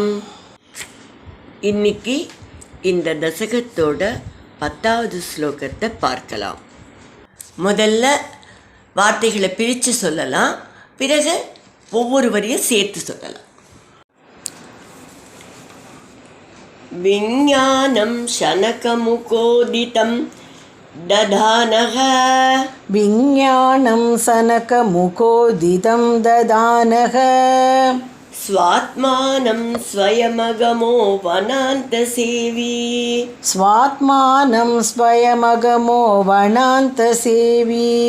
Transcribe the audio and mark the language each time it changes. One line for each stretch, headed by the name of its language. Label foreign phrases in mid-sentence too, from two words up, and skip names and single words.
Tamil: இன்னைக்கு இந்த தசகத்தோட 10வது ஸ்லோகத்தை பார்க்கலாம். முதல்ல வார்த்தைகளை பிரித்து சொல்லலாம், பிறகு ஒவ்வொரு வரியும் சேர்த்து சொல்லலாம்.
Sanskrit: विज्ञानं सनकमुखोदितं दधानः विज्ञानं सनकमुखोदितं ददानः स्वात्मानं स्वयमगमो वनान्तसेवी स्वात्मानं स्वयमगमो वनान्तसेवी